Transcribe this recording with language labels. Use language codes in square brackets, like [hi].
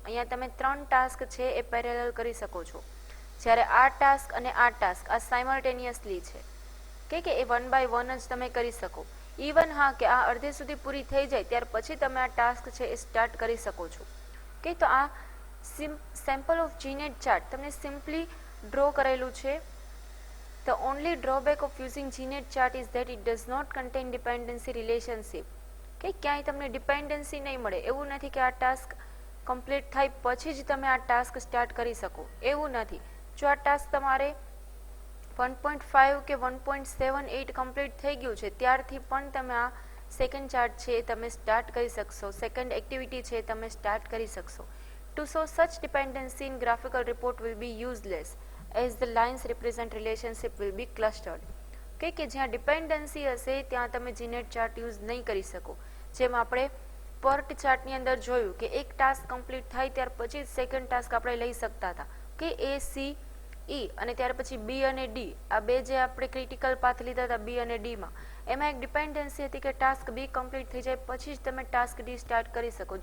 [gu] અહીંયા તમે 3 ટાસ્ક છે એ પેરેલલ કરી શકો છો, જ્યારે આ ટાસ્ક અને આ ટાસ્ક આ સાયમલ્ટેનિયસલી છે કે એ 1 બાય 1 જ તમે કરી શકો. ઇવન હા કે આ અડધે સુધી પૂરી થઈ જાય ત્યાર પછી તમે આ ટાસ્ક છે એ સ્ટાર્ટ કરી શકો છો. તો આ સેમ્પલ ઓફ જીનેટ ચાર્ટ તમને સિમ્પલી ડ્રો કરેલું છે. [en] The only drawback of using GNet chart is that it does not contain dependency relationship. [gu] ક્યાંય તમને ડિપેન્ડન્સી નહીં મળે. એવું નથી કે આ ટાસ્ક કમ્પ્લીટ થાય પછી જ તમે આ ટાસ્ક સ્ટાર્ટ કરી શકો, એવું નથી. જો આ ટાસ્ક તમારે 1.5 કે 1.78 કમ્પ્લીટ થઈ ગયું છે ત્યારથી પણ તમે આ સેકન્ડ ચાર્ટ છે તમે સ્ટાર્ટ કરી શકશો, સેકન્ડ એક્ટિવિટી છે તમે સ્ટાર્ટ કરી શકશો. [en] To show such dependency in graphical report will be useless as the lines represent relationship will be clustered. [gu] કે જ્યાં ડિપેન્ડન્સી હશે ત્યાં તમે જીનેટ ચાર્ટ યુઝ નહીં કરી શકો. જેમ આપણે પર્ટ ચાર્ટની અંદર જોયું કે એક ટાસ્ક કમ્પ્લીટ થાય ત્યાર પછી જ સેકન્ડ ટાસ્ક આપણે લઈ શકતા હતા કે એ સી ઈ અને ત્યાર પછી બી અને ડી, આ 2 જે આપણે ક્રિટિકલ પાથ લીધા હતા બી અને ડીમાં, એમાં એક ડિપેન્ડન્સી હતી કે ટાસ્ક બી કમ્પ્લીટ થઈ જાય પછી જ તમે ટાસ્ક ડી સ્ટાર્ટ કરી શકો.